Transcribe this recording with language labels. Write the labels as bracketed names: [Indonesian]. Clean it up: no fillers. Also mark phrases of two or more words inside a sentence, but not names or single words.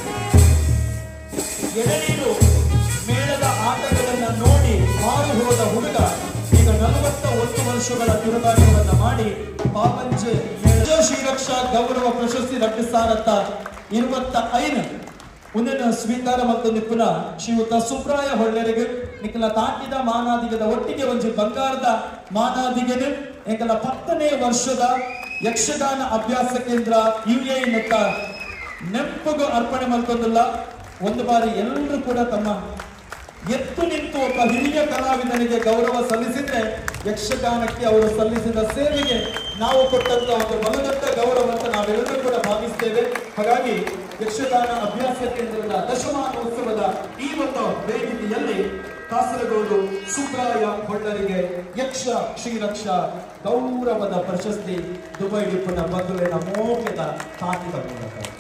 [Kannada] ಎಳನೀರು ಮೇಳದ ಆಟಗಳನ್ನ ನೋಡಿ ಮಾರು ಹೋದ ಹುಡುಗ ಈಗ 41 ವರ್ಷಗಳ ತಿರುಗಾಟವನ್ನ ಮಾಡಿ ಪಾಪಂಚೆ ಶ್ರೀರಕ್ಷಾ ಗೌರವ ಪ್ರಶಸ್ತಿ [Tulu] 2025 ಮುಂದಿನ ಸ್ವೀಕಾರ ಮತ್ತು ನಿಪುಣ ಶ್ರೀಯುತ ಸುಬ್ರಾಯ ಹೊಳ್ಳೆರಿಗೆ ನಿಖಲ ತಾಟಿದ ಮಾನಾದಿಗದ ಒಟ್ಟಿಗೆ ಒಂಜಿ ಬಂಗಾರದ ಮಾನಾದಿಗೆನು ಎಂಕಲ 10ನೇ ವರ್ಷದ ಯಕ್ಷಗಾನ ಅಭ್ಯಾಸ ಕೇಂದ್ರ UAE ನೆತ್ತ ನೆಂಪುಗು ಅರ್ಪಣೆ ಮಾಡ್ಕೊಂದಿಲ್ಲ. [Kannada] ಒಂದು ಬಾರಿ ಎಲ್ಲರೂ ಕೂಡ ತಮ್ಮ ಎತ್ತು ನಿಂತು ಒಬ್ಬ ಹಿರಿಯ ಕಲಾವಿದನಿಗೆ ಗೌರವ ಸಲ್ಲಿಸಿದ್ರೆ ಯಕ್ಷಗಾನಕ್ಕೆ ಅವರು ಸಲ್ಲಿಸಿದ ಸೇವೆಗೆ ನಾವು ಕೊಟ್ಟಂತ ಒಂದು ಬಲದತ್ತ ಗೌರವ ಅಂತ ನಾವೆಲ್ಲರೂ ಕೂಡ ಭಾವಿಸ್ತೇವೆ. ಹಾಗಾಗಿ ಯಕ್ಷಗಾನ ಅಭ್ಯಾಸ ಕೇಂದ್ರದ ದಶಮಾನೋತ್ಸವದ ಈ ಒಂದು ವೇದಿಕೆಯಲ್ಲಿ ಕಾಸರಗೋಡು ಸುಬ್ರಾಯ ಹೊಳ್ಳರಿಗೆ ಯಕ್ಷ ಶ್ರೀರಕ್ಷ ಗೌರವದ ಪ್ರಶಸ್ತಿ ದುಬೈ [Tulu] ಡಿಪ್ಪುನ ಬಂಧುವಿನ ಮೋಕೆದ ತಾಟಿದ [Kannada] ಮೂಲಕ